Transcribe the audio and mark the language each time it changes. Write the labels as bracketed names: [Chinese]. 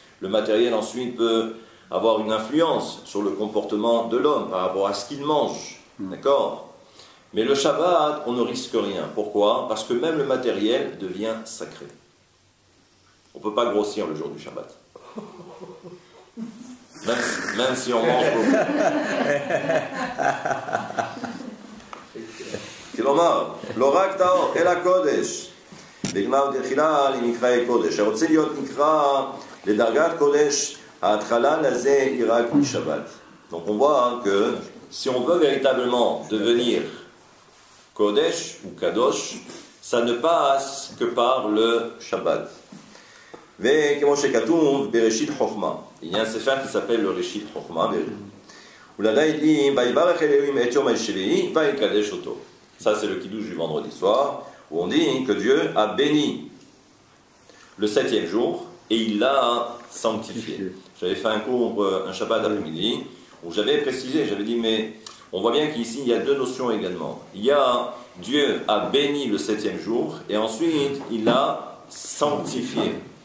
[French] Le matériel ensuite peut avoir une influence sur le comportement de l'homme par rapport à ce qu'il mange. D'accord? Mais le Shabbat, on ne risque rien. Pourquoi? Parce que même le matériel devient sacré. On ne peut pas grossir le jour du Shabbat. Même si on mange beaucoup. [Hebrew] כלומר, לא רק טהור, אלא קודש. בגמר דתחילה נקרא קודש. הרוצה להיות נקרא לדרגת קודש, ההתחלה לזה היא רק משבת. [French] Donc on voit que si on veut véritablement devenir Kodesh ou Kadosh, ça ne passe que par le Shabbat. [Hebrew] וכמו שכתוב בראשית חוכמה, [French] il y a un sefer qui s'appelle le Reshit Chochma, [Hebrew] ולדי dit ויברך אלוהים את יום השביעי ויקדש אותו. [French] Ça c'est le kiddush du vendredi soir, où on dit que Dieu a béni le 7e jour et il l'a sanctifié. J'avais fait un cours, un Shabbat après-midi, où j'avais précisé, j'avais dit mais on voit bien qu'ici il y a deux notions également. Il y a Dieu a béni le 7e jour et ensuite il l'a sanctifié.